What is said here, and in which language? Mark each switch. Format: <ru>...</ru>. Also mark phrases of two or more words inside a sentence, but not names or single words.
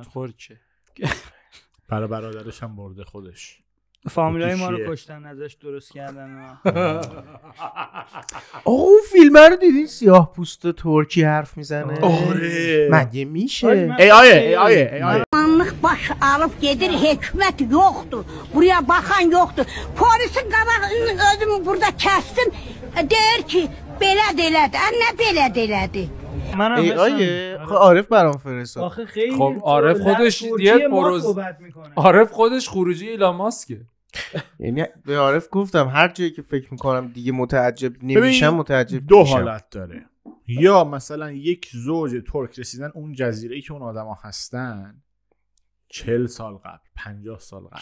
<fa>ترکه. برای برادرش هم برده خودش. فامیلای ما رو کشتن ازش درست کردن. اون فیلم رو دیدین سیاه پوست ترکی حرف میزنه؟ آره مگه میشه؟ ای آیه</fa> <az>baş alıp gedir, hükümet yoktur. Buraya bakan yoktur. Polisin qabağını özümü burada kəsdim. Der ki, belə elədi. Nə belə elədi?</az> <fa>ای آیه عارف برام فرستاد. آخه خیلی خب عارف خودش یه عارف خودش خروجی ایلان ماسکه. یعنی به عارف گفتم هر جایی که فکر میکنم دیگه متعجب نمیشم متعجب دو میشم. حالت داره، یا مثلا یک زوج ترک رسیدن اون جزیره‌ای که اون آدما هستن 40 سال قبل، 50 سال قبل.</fa>